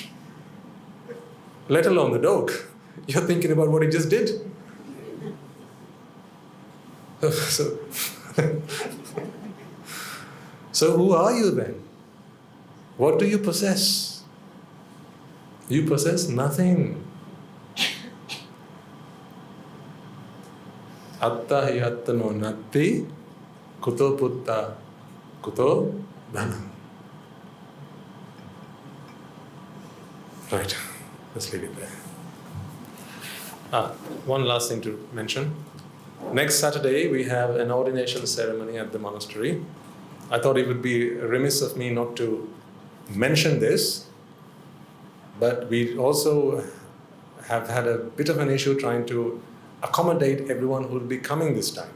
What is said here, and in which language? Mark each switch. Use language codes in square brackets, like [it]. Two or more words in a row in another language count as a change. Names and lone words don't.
[en] Let alone the dog. You're thinking about what he just did. So who are you then? What do you possess? You possess nothing. [pi] Atta hi attano natti kuto Puttā kuto Dhanan. [en] Right, let's leave it there. One last thing to mention. Next Saturday we have an ordination ceremony at the monastery. I thought it would be remiss of me not to mention this, but we also have had a bit of an issue trying to accommodate everyone who will be coming this time.